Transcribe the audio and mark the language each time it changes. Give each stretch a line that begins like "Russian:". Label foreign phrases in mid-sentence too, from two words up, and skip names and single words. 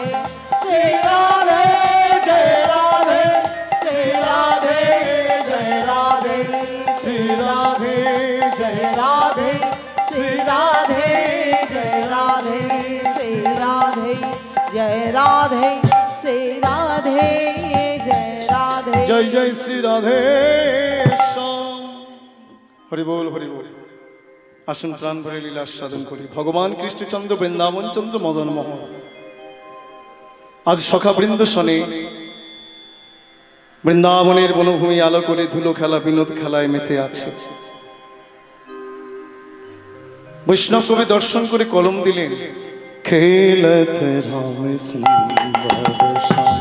Hindi: श्री राधे जय राधे, श्री राधे जय राधे, श्री राधे जय राधे, श्री राधे जय राधे, श्री राधे जय राधे, श्री राधे जय राधे। जय जय श्री राधे श्याम। हरि बोल हरि बोल।
Bangla: আসুন প্রাণ ভরে লীলা সাধন করি। ভগবান কৃষ্ণচন্দ্র বৃন্দাবন চন্দ্র মদন মোহন আজ সখা বৃন্দ শনে বৃন্দাবনের বনভূমি আলো করে ধুলো খেলা বিনোদ খেলায় মেতে আছে। বৈষ্ণব কবি দর্শন করে কলম দিলেন, খেলত রাম সুন্দর শ্যাম,